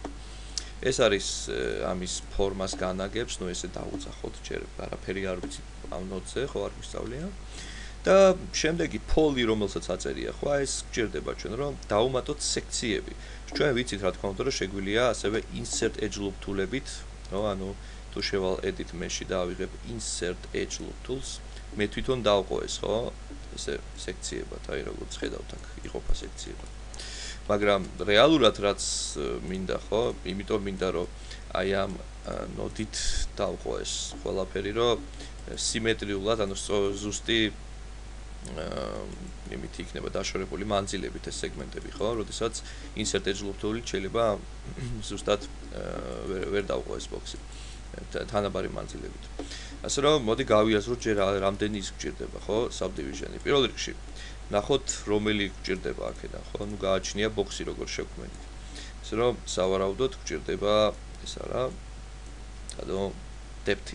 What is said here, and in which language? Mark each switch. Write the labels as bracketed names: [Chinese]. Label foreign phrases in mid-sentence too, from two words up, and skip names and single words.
[Georgian] ეს არის ამის ფორმას განაგებს, ნუ ესე დაუძახოთ, ჯერ არაფერი არ ვიცი ამ ნოდზე, ხო არ გვისწავლია. და შემდეგი poly, რომელსაც აწერია, ხო, ეს გჭირდება ჩვენ რომ დავუმატოთ სექციები. ჩვენ ვიცით რა თქმა უნდა, რომ შეგვიძლია ასევე [English] insert edge loop tool- [Georgian] ებით, ხო, ანუ თუ შევალ [English] edit mesh- [Georgian] ში და ავიღებ [English] insert edge loop tools, [Georgian] მე თვითონ დავყო ეს, ხო, ესე სექციებად, აი როგორც ხედავთ აქ, იყოფა სექციებად. მაგრამ რეალურად რაც მინდა, ხო, იმიტომ მინდა რომ აი ამ ნოდით დავყო ეს ყველაფერი, რომ სიმეტრიულად, ანუ ზუსტი იმით იქნება დაშორებული მანძილებით ეს სეგმენტები, ხო? როდესაც [English] insert edge loop tool- [Georgian] ით შეიძლება ზუსტად ვერ დავყო ეს box-ი თანაბარი მანძილებით. ასე რომ მოდი გავიაზროთ ჯერ რამდენი ის გჭირდება, ხო? subdivision-ი. პირველ რიგში ნახოთ რომელი გჭირდება აქედან, ხო? ნუ გააჩნია box-ი როგორ შევქმნით. ასე რომ სავარაუდოდ გჭირდება ეს არა, ანუ depth-ი.